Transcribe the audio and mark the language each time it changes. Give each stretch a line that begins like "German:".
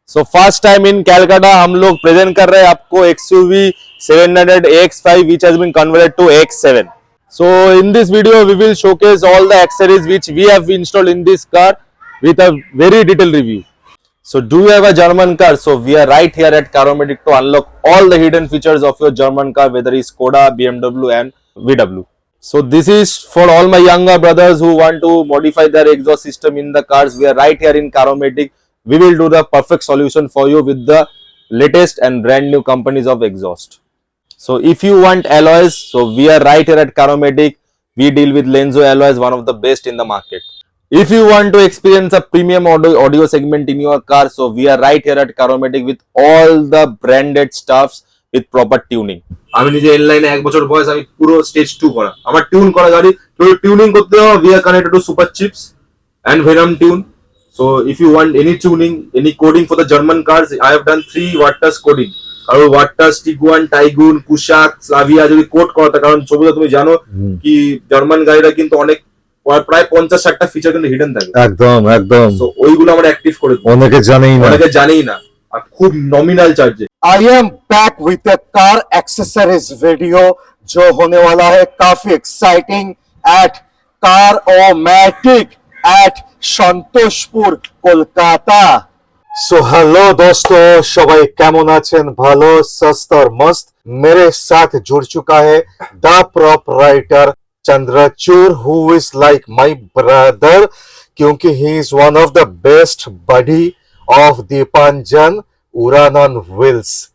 Hindi: So first time in Calcutta हम लोग present कर रहे हैं आपको XUV 700 AX5
English: which has been converted to AX7. So in this video we will showcase all the accessories which we have installed in this car with a very detailed review. So do you have a German car? So we are right here at Caromedic to unlock all the hidden features of your German car, whether it's Skoda, BMW and VW. So this is for all my younger brothers who want to modify their exhaust system in the cars. We are right here in Caromedic. We will do the perfect solution for you with the latest and brand new companies of exhaust. So if you want alloys, so we are right here at Caromedic. We deal with Lenzo alloys, one of the best in the market. If you want to experience a premium audio segment in your car, so we are right here at Caromedic with all the branded stuffs with proper tuning.
Bangla: আমি নিজে N লাইনে 1 বছর বয়স, আমি পুরো stage 2 করা, আমার tune করা গাড়ি, তো টিউনিং করতে হবে
English: we are connected to Super Chips and Venom Tune. So if you want any tuning, any coding for the German cars, I have done 3 Wattas coding.
Bangla: আর Wattas, Tiguan, Taygun, Kushaq, Slavia যদি code করতে, কারণ ছবিটা তুমি জানো কি German গাড়িরা কিন্তু অনেক প্রায় 50-60টা ফিচার কিন্তু হিডেন থাকে। একদম একদম। সো ওইগুলো আমরা অ্যাক্টিভ করে দিই, অনেকে জানেই না আর খুব নমিনাল চার্জে।
English: I am back with a car accessories video
Hindi: जो होने वाला है काफी exciting
English: at Caromedic at Santoshpur Kolkata.
Hindi: So hello दोस्तों,
Bangla: সবাই কেমন আছেন? ভালো, সুস্থ
Hindi: और मस्त। मेरे साथ जुड़ चुका है the proprietor Chandrachud,
English: who is like my brother
Hindi: क्योंकि
English: he is one of the best buddy of Deepanjan Uran on wheels.